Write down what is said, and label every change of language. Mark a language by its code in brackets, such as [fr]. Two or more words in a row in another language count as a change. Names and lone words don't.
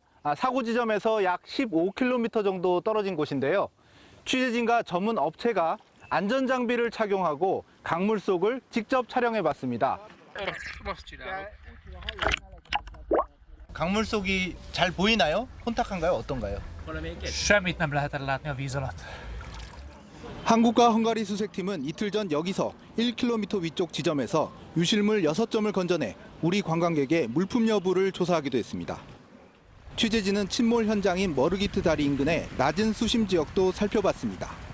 [ko] 사고 지점에서 약 15km 정도 떨어진 곳인데요. 취재진과 전문 업체가 안전장비를 착용하고 강물 속을 직접 촬영해봤습니다. 강물 속이 잘 보이나요? 혼탁한가요? 어떤가요? [hu] Semmit nem lehet látni a víz alatt. [ko] 한국과 헝가리 수색팀은 이틀 전 여기서 1km 위쪽 지점에서 유실물 6점을 건져내 우리 관광객의 물품 여부를 조사하기도 했습니다. 취재진은 침몰 현장인 머르기트 다리 인근의 낮은 수심 지역도 살펴봤습니다.